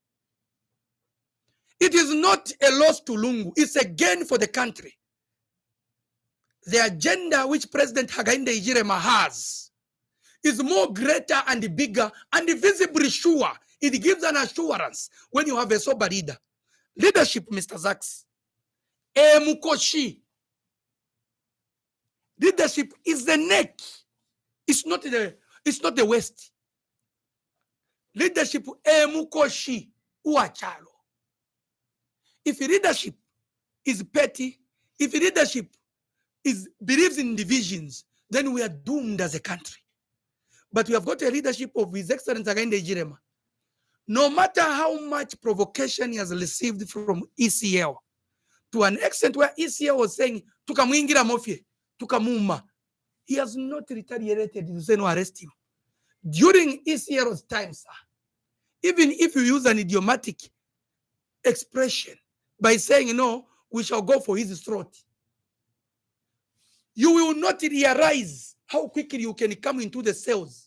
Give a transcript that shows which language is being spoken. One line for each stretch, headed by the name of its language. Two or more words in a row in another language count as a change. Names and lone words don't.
English: It is not a loss to Lungu. It's a gain for the country. The agenda which President Mwiinde has is more greater and bigger and visibly sure. It gives an assurance when you have a sober leader. Leadership, Mr. Zachs. Mukoshi. Leadership is the neck. It's not the waist. Leadership
Bemba: mukoshi uachalo.
English: If leadership is petty, if leadership believes in divisions, then we are doomed as a country. But we have got a leadership of His Excellency Mwiinde. No matter how much provocation he has received from ECL, to an extent where ECL was saying,
Bemba: tukamwingira mofie, tukamuma,
English: he has not retaliated to say no, arrest him. During ECL's time, sir, even if you use an idiomatic expression by saying, no, we shall go for his throat, you will not realize how quickly you can come into the cells.